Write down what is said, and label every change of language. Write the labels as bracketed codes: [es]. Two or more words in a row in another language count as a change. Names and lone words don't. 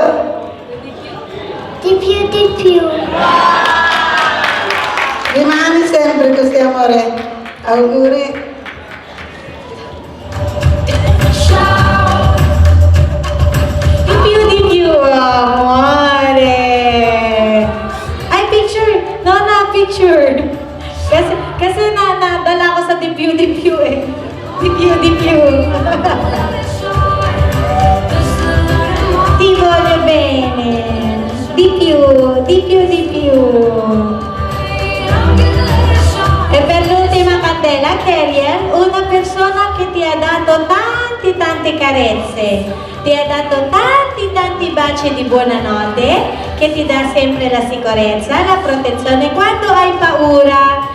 [it] Di più. Rimani sempre così amore. Auguri. Di più, amore. [tl] Ay, picture. Nonna, picture. Kasi nadala ko sa [it] di più [tl] eh. [it] Di più. Ti voglio bene. Di più. E per l'ultima candela, Keriel, una persona che ti ha dato tante carezze, ti ha dato tanti baci di buonanotte, che ti dà sempre la sicurezza, la protezione quando hai paura.